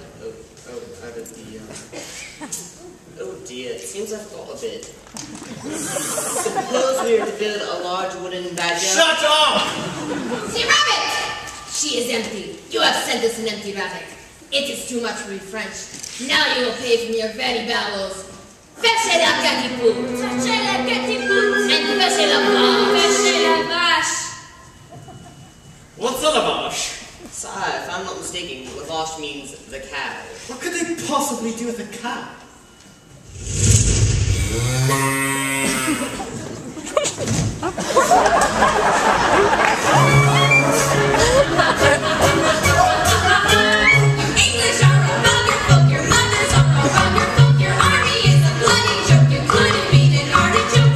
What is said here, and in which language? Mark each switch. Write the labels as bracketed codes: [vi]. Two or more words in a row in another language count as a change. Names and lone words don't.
[en] Oh dear, it seems I forgot a bit. Suppose we were to build a large wooden badger... Shut up! The rabbit! She is empty. You have sent us an empty rabbit. It is too much for you French. Now you will pay from your very bowels. [fr] Fâchez la catipou. Fâchez la catipou. And fâchez la vache. Fâchez la vache. [en] What's a lavash? Sire, if I'm not mistaken, lavash means the cow. What could they possibly do with a cow? English are a vulgar folk, your mothers are a vulgar folk, your army is a bloody joke, you couldn't beat an artichoke.